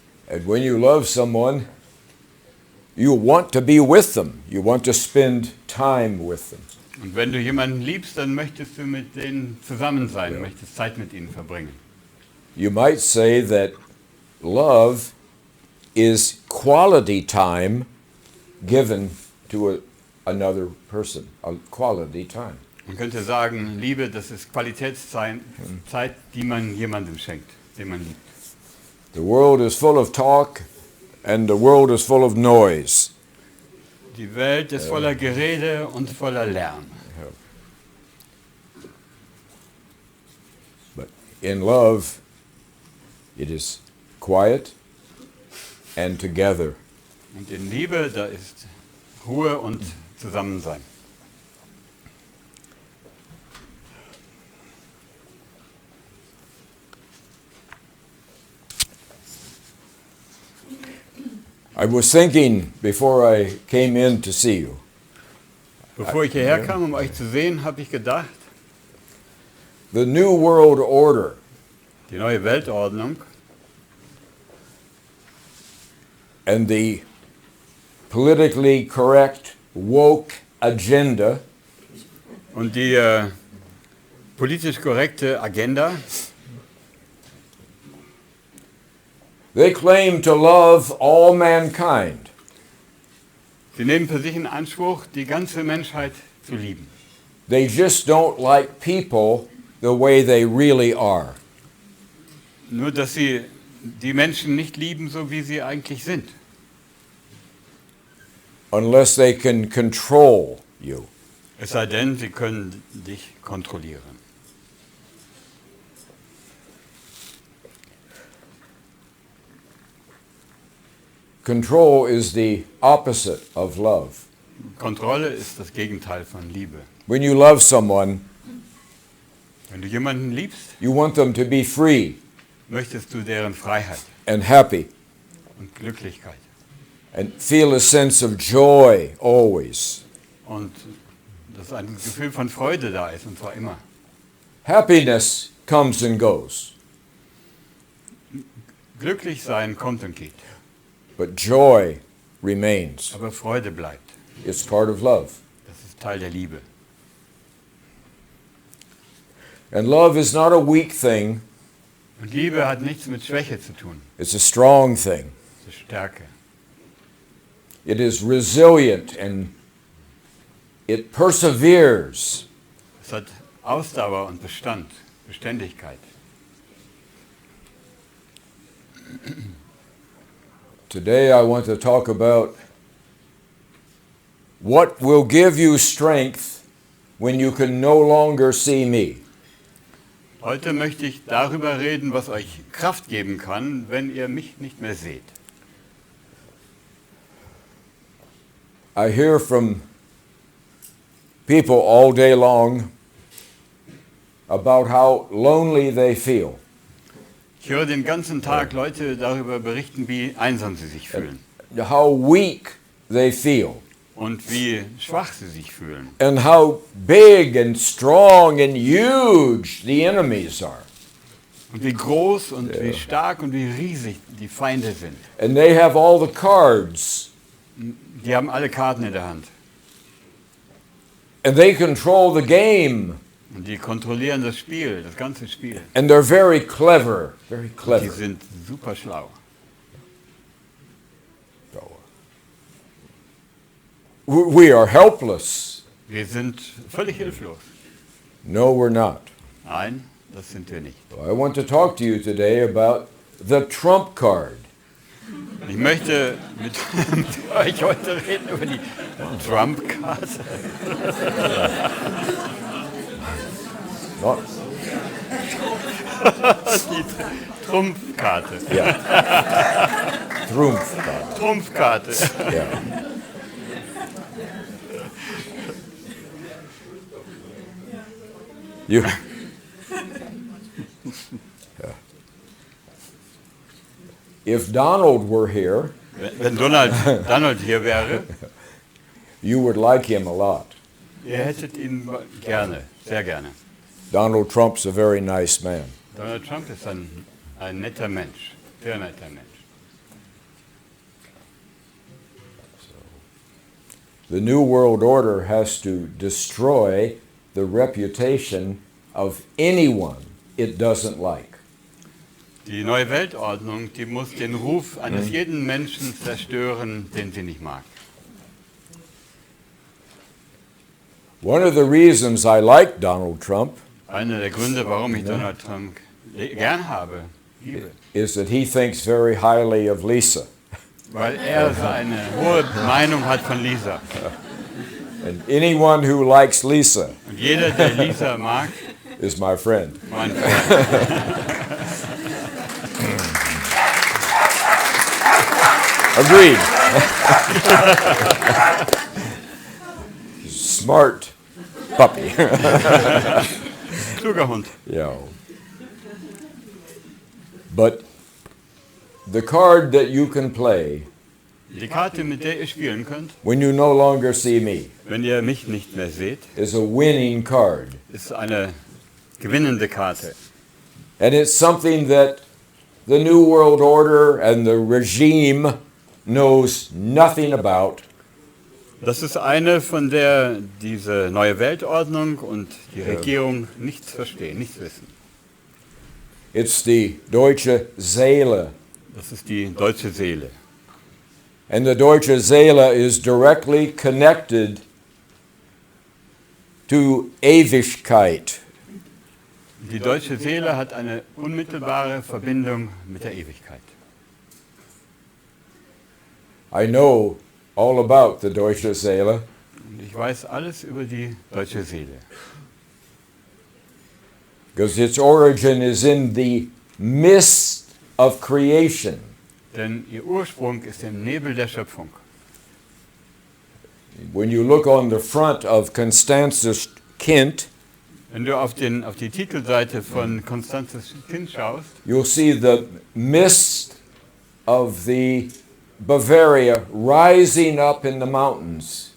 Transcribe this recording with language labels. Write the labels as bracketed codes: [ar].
[en] And when you love someone, you want to be with them. You want to spend time with them. [de] Und wenn du jemanden liebst, dann möchtest du mit denen zusammen sein, möchtest Zeit mit ihnen verbringen. [en] You might say that love is quality time given to another person, a quality time. [de] Man könnte sagen, Liebe, das ist Qualitätszeit, Zeit, die man jemandem schenkt, den man liebt. [en] The world is full of talk and the world is full of noise. [de] Die Welt ist voller Gerede und voller Lärm. [en] But in love, it is quiet and together. [de] Und in Liebe, da ist Ruhe und Zusammensein. [en] I was thinking before I came in to see you, [de] Bevor ich hierher kam, um euch zu sehen, habe ich gedacht, [en] the New World Order [de] die neue Weltordnung [en] and the politically correct woke agenda [de] und die politisch korrekte Agenda, [en] they claim to love all mankind. [de] sie nehmen für sich in Anspruch, die ganze Menschheit zu lieben. [en] They just don't like people the way they really are. [de] Nur, dass sie die Menschen nicht lieben, so wie sie eigentlich sind. [en] Unless they can control you. [de] Es sei denn, sie können dich kontrollieren. [en] Control is the opposite of love. [de] Kontrolle ist das Gegenteil von Liebe. [en] When you love someone, [de] Wenn du jemanden liebst, [en] you want them to be free [de] möchtest du deren Freiheit [en] and happy [de] und Glücklichkeit. [en] and feel a sense of joy always. [de] Und dass ein Gefühl von Freude da ist, und zwar immer. [en] Happiness comes and goes, [de] Glücklich sein kommt und geht, [en] but joy remains. [de] aber Freude bleibt. [en] It's part of love. [de] Das ist Teil der Liebe. [en] And love is not a weak thing, [de] Und Liebe hat nichts mit Schwäche zu tun. [en] it's a strong thing. [de] Es ist Stärke. [en] It is resilient and it perseveres. [de] Es hat Ausdauer und Bestand, Beständigkeit. [en] Today I want to talk about what will give you strength when you can no longer see me. [de] Heute möchte ich darüber reden, was euch Kraft geben kann, wenn ihr mich nicht mehr seht. [en] I hear from people all day long about how lonely they feel. [de] Ich höre den ganzen Tag Leute darüber berichten, wie einsam sie sich fühlen [en] How weak they feel, [de] und wie schwach sie sich fühlen [en] and how big and strong and huge the enemies are. [de] und wie groß und wie stark und wie riesig die Feinde sind. [en] And they have all the cards, [de] Die haben alle Karten in der Hand [en] and they control the game, [de] und die kontrollieren das Spiel, das ganze Spiel. [en] and they're very clever, very [de] Die [en] clever. [de] sind super schlau. [en] We are helpless. [de] Wir sind völlig hilflos. [en] No, we're not. [de] Nein, das sind wir nicht. [en] I want to talk to you today about the trump card. [de] Ich möchte mit euch heute reden über die Trump-Karte. [en] Not, [de] Die Trumpfkarte. [en] Trump card. [de] Trumpfkarte. [en] Yeah. You. Yeah. If Donald were here, [de] Wenn Donald hier wäre, [en] you would like him a lot. [de] ihr hättet ihn gerne, sehr gerne. [en] Donald Trump's a very nice man. [de] Donald Trump ist ein netter Mensch, sehr netter Mensch. [en] The New World Order has to destroy the reputation of anyone it doesn't like. [de] Die neue Weltordnung, die muss den Ruf eines jeden Menschen zerstören, den sie nicht mag. [en] One of the reasons I like Donald Trump [de] Einer der Gründe, warum ich Donald Trump gern habe, liebe, [en] is that he thinks very highly of Lisa. [de] weil er eine hohe Meinung hat von Lisa. [en] And anyone who likes Lisa [de] Und jeder, der Lisa mag, [en] is my friend. [de] mein Freund. [en] Agreed. Smart puppy. [de] Kluger Hund. [en] Yeah. But the card that you can play [de] Die Karte, mit der ihr spielen könnt, [en] when you no longer see me [de] wenn ihr mich nicht mehr seht, [en] is a winning card. [de] ist eine gewinnende Karte. [en] And it's something that the New World Order and the regime knows nothing about. [de] Das ist eine, von der diese neue Weltordnung und die Regierung nichts verstehen, nichts wissen. [en] It's the [de] deutsche Seele. Das ist die deutsche Seele. [en] And the [de] deutsche Seele [en] is directly connected to Ewigkeit. [de] Die deutsche Seele hat eine unmittelbare Verbindung mit der Ewigkeit. [en] I know all about the [de] deutsche Seele Und ich weiß alles über die deutsche Seele. [en] because its origin is in the mist of creation. [de] Denn ihr Ursprung ist im Nebel der Schöpfung. [en] When you look on the front of Constanzas Kind, [de] Wenn du auf die Titelseite von Constanzas Kind schaust, [en] you'll see the mist of the Bavaria rising up in the mountains.